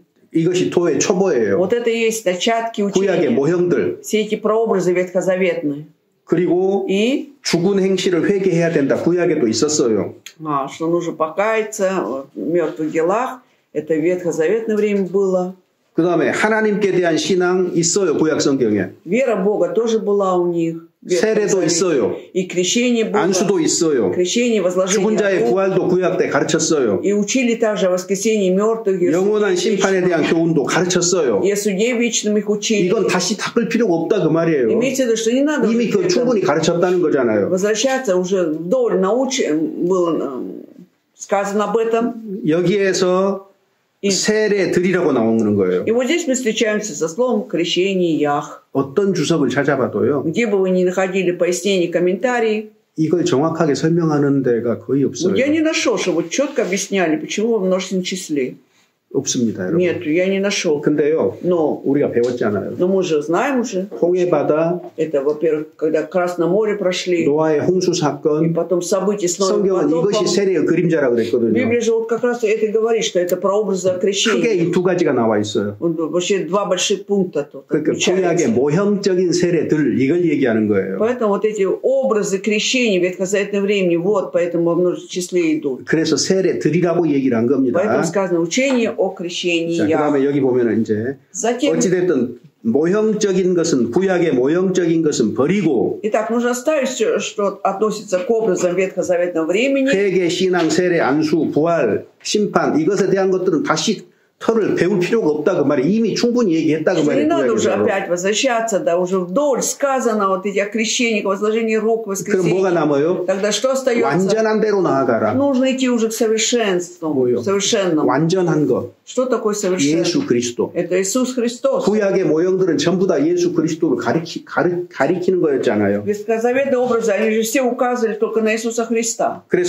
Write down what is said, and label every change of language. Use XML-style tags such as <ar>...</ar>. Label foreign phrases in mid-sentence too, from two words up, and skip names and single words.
<ko>이것이 도의 초보예요.</ko> <ru>Вот это и есть начатки учения.</ru> <ko>구약의 모형들.</ko> <ru>Все эти прообразы ветхозаветные.</ru> <ko>그리고</ko> <ru>и</ru> <ko>죽은 행실을 회개해야 된다. 구약에도 있었어요.</ko> <ru>Что нужно покаяться в мертвых делах. Это в ветхозаветное время было.</ru> <ko>그 다음에 하나님께 대한 신앙 있어요. 구약 성경에.</ko> <ru>Вера Бога тоже была у них.</ru> <ko>세례도 있어요.</ko> <ru>И крещение было.</ru> <ko>안수도 있어요.</ko> <ru>крещение, возложение</ru> <ko>죽은 자의 부활도 구약 때 가르쳤어요.</ko> <ru>И учили также о воскресении мертвых.</ru> <ko>영원한 심판에 대한 교훈도 가르쳤어요.</ko> <ru>И о суде вечном их учили.</ru> <ko>이건 다시 닦을 필요가 없다 그 말이에요.</ko> <ru>Имейте в виду, что не надо</ru> <ko>이미 그 충분히 가르쳤다는 거잖아요.</ko> <ru>возвращаться уже вдоль было сказано об этом.</ru> <ko>여기에서 세례 드리라고 나오는 거예요.</ko> <ru>И вот здесь мы встречаемся со словом крещение ях.</ru> <ko>어떤 주석을 찾아봐도요.</ko> <ru>Где бы вы ни находили пояснения, комментарии,</ru> <ko>이걸 정확하게 설명하는 데가 거의 없어요.</ko> <ru>Я не нашел, что вот четко объясняли, почему во множественном числе.</ru> <ko>없습니다, 여러분.</ko> <ru>Нет, я не нашел.</ru> <ko>근데요, 우리가 배웠잖아요.</ko> <ru>Но мы же знаем уже.</ru> <ko>홍해바다.</ko> <ru>Это, во-первых, когда Красное море прошли.</ru> <ko>노아의 홍수 사건.</ko> <ru>И потом события с Новым</ru> <ko>성경은</ko> <ru>потопом.</ru> <ko>이것이 세례의 그림자라고 그랬거든요.</ko> <ru>Библия же вот как раз это и говорит, что это прообразы крещения.</ru> <ko>크게 이 두 가지가 나와 있어요.</ko> <ru>Вообще два больших пункта тут.</ru> <ko>그러니까 구약의 모형적인 세례들 이걸 얘기하는 거예요.</ko> <ru>Поэтому вот эти образы крещения в ветхозаветном времени, вот поэтому во множественном числе идут.</ru> <ko>그래서 세례 드리라고 얘기를 한 겁니다.</ko> <ru>Поэтому сказано учение о крещении.</ru> <ko>자, 그다음에 여기 보면은 이제 어찌됐든 모형적인 것은 구약의 모형적인 것은 버리고.</ko> <ru>Итак, нужно оставить все, что относится к образам ветхозаветного времени.</ru> <ko>회개, 신앙, 세례, 안수, 부활, 심판 이것에 대한 것들은 다시 털을 배울 필요가 없다 그 말이 이미 충분히 얘기했다 그 말이에요.</ko> <ru>Не надо уже опять возвращаться, да, уже вдоль сказано вот эти о крещениях, возложении рук, воскресении.</ru> <ko>그럼 뭐가 남아요?</ko> <ru>Тогда что остается?</ru> <ko>완전한 대로 나아가라.</ko> <ru>Нужно идти уже к совершенству, совершенному.</ru> <ko>완전한 것.</ko> <ru>Что такое совершенство?</ru> <ko>예수 그리스도.</ko> <ru>Это Иисус Христос.</ru> <ko>구약의 모형들은 전부 다 예수 그리스도를 가리키는 거였잖아요.</ko> <ru>Ветхозаветные образы, они же все указывали только на Иисуса Христа.</ru>